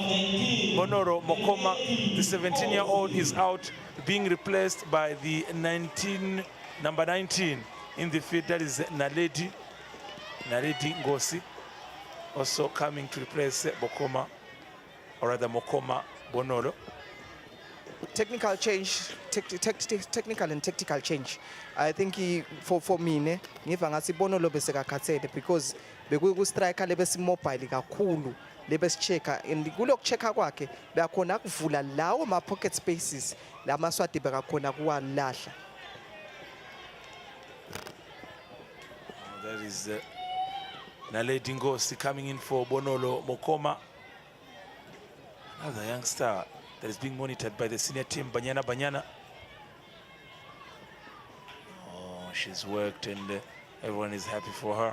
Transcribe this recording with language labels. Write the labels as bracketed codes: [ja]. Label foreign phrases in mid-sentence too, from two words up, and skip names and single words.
[en] Bonolo Mokoma, the 17-year-old, is out, being replaced by the number 19 in the field. That is Naledi Ngosi, also coming to replace Bokoma, or rather Mokoma Bonolo. Technical change, technical and tactical change. I think for me, [ss] ngiva ngathi Bonolo besekakhathele because bekuyi striker lebesimobile kakhulu lebesichecka, and kulok checka kwakhe beyakhona kuvula lawo ma [en] pocket spaces [ss] lamaswati bekakhona kuwalahla. [en] That is Naledi Ngosi coming in for Bonolo Mokoma, another youngster that is being monitored by the senior team, Banyana. Oh, she's worked and everyone is happy for her.